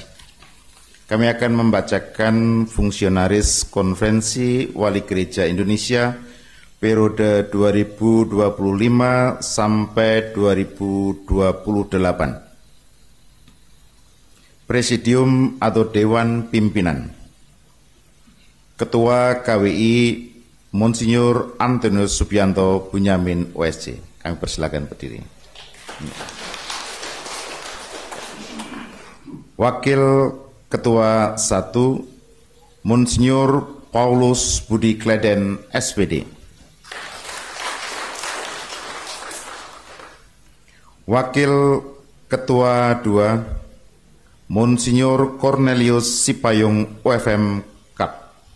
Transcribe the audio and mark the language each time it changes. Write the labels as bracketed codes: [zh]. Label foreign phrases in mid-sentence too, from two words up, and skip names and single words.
[id] Kami akan membacakan fungsionaris Konferensi Wali Gereja Indonesia periode 2025 sampai 2028. Presidium atau Dewan Pimpinan. Ketua KWI Monsinyur Antonius Subianto Bunyamin OSC. Kami persilakan berdiri. Wakil Ketua 1 Monsinyur Paulus Budi Kleden SPD. Wakil Ketua 2 Monsinyur Cornelius Sipayung OFM Kap.